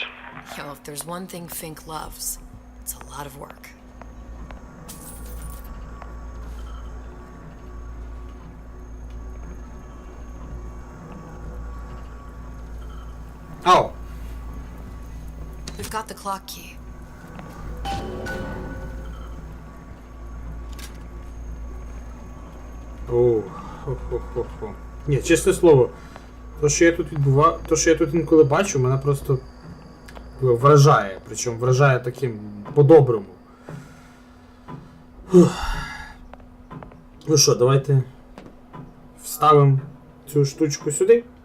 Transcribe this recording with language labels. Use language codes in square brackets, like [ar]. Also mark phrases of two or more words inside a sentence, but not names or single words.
[en] Yo, if there's one thing Fink loves, it's a lot of work. Oh. We've got the clock key. Оу, хо-хо-хо-хо. [uk] Ні, чесне слово, то, що я тут інколи бачу, мене просто вражає. Причому вражає таким по-доброму. Ну що, давайте вставимо цю штучку сюди.